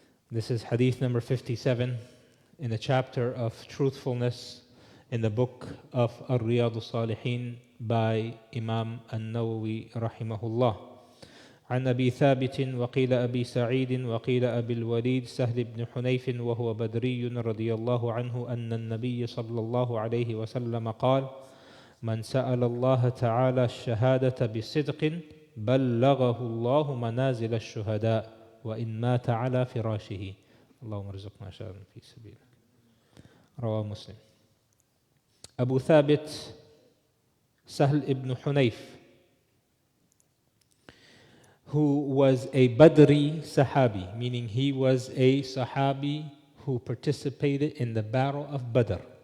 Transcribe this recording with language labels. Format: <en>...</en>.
<en>This is Hadith number 57 in the chapter of truthfulness in the book of Riyadh us-Saliheen by Imam An-Nawawi rahimahullah.</en> <ar>عن أبي ثابت وقيل أبي سعيد وقيل أبي الوليد سهل بن حنيف وهو بدري رضي الله عنه أن النبي صلى الله عليه وسلم قال: من سأل الله تعالى الشهادة بصدق بلغه الله منازل الشهداء وإن مات على فراشه. اللهم ارزقنا شهادة في سبيلك. رواه مسلم.</ar> <en>Abu Thabit, Sahl ibn Hunayf, who was a Badri Sahabi, meaning he was a Sahabi who participated in the battle of Badr.</en>